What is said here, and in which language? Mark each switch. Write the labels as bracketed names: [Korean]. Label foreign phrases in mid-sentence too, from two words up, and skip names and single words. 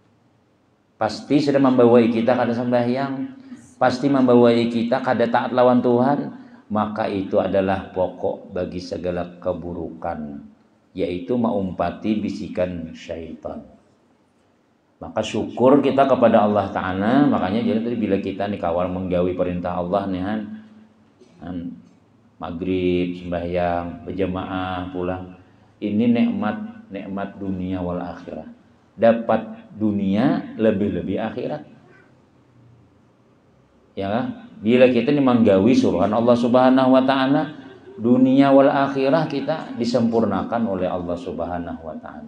[Banjar] Pasti sudah membawa kita kada sembahyang, pasti membawai kita kada taat lawan Tuhan, maka itu adalah pokok bagi segala keburukan, yaitu mengumpati bisikan syaitan. [Indonesian] Maka syukur kita kepada [Arabic] Allah Ta'ala. [Banjar] Makanya jadi tadi bila kita nih kawal menggawi perintah Allah nih maghrib, sembahyang, berjamaah, pulang, ini nikmat dunia [Arabic] wal akhirah. [Indonesian] Dapat dunia lebih-lebih akhirat. Ya, bila kita ini menggawi suruhan Allah [Arabic] Subhanahu wa taala, [Indonesian] dunia [Arabic] wal akhirah [Indonesian] kita disempurnakan oleh Allah [Arabic] Subhanahu wa taala.